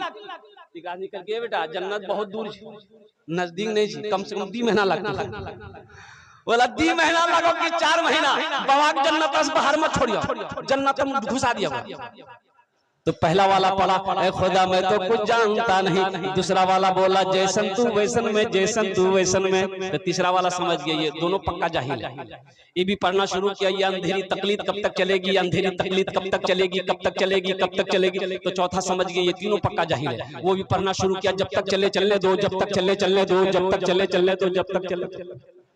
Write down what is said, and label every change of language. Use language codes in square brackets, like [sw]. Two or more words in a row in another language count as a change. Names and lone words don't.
[hi] एक आदमी करके बेटा जन्नत बहुत दूर, नजदीक नहीं, कम से कम 2 महीना लगता। बोला 2 महीना लगो कि 4 महीना, बाबा के जन्नत से बाहर मत छोड़ियो, जन्नत में घुसा दिया। तो पहला वाला पढ़ा ऐ खुदा मैं तो कुछ जानता नहीं, दूसरा वाला बोला जैसन तू वैसन में, जैसन तू वैसन में। तो तीसरा वाला समझ गया ये दोनों पक्का जाहिल है, ये भी पढ़ना शुरू किया, ये अंधेरी तकलीद कब तक चलेगी, अंधेरी तकलीद कब तक चलेगी, कब तक चलेगी, कब तक चलेगी। तो चौथा समझ गया ये तीनों पक्का जाहिल है, वो भी पढ़ना शुरू किया, जब तक चले चलने दो, जब तक चले चलने दो, जब तक चले चलने दो, जब तक चले।